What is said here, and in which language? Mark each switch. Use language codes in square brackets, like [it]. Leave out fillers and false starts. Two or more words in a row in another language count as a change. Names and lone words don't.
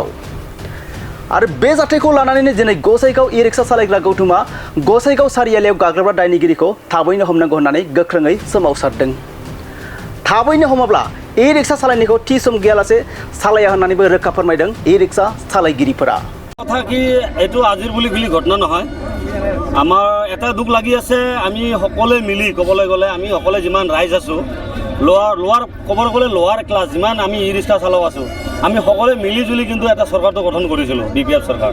[brx] आरो बे जाथायखौ लानानैनो दिनै गसाइगाव ई-रिक्शा सालायग्रा गौतमा गसाइगाव सारियालियाव गाग्लोबग्रा दायनिगिरिखौ थाबैनो हमनांगौ होननानै गोख्रोङै सोमावसारदों। थाबैनो हमाब्ला ई-रिक्शा सालायनायखौ थि सम गैयालासे सालाया होननानैबो रोखा फोरमायदों ई-रिक्शा सालायगिरिफोरा। [as] কথা কি এইটো আজিৰ বুলি ঘটনা নহয়। আমাৰ এটা দুখ লাগি আছে, আমি সকলোৱে মিলি ক'বলৈ গ'লে আমি সকলোৱে যিমান ৰাইজ আছোঁ, লোৱাৰ ক'বলৈ গ'লে [en] lower class [as] যিমান আমি ই-ৰিক্সা চালক আছোঁ, আমি সকলোৱে মিলি জুলি কিন্তু এটা চৰকাৰটো গঠন কৰিছিলোঁ, BPF চৰকাৰ।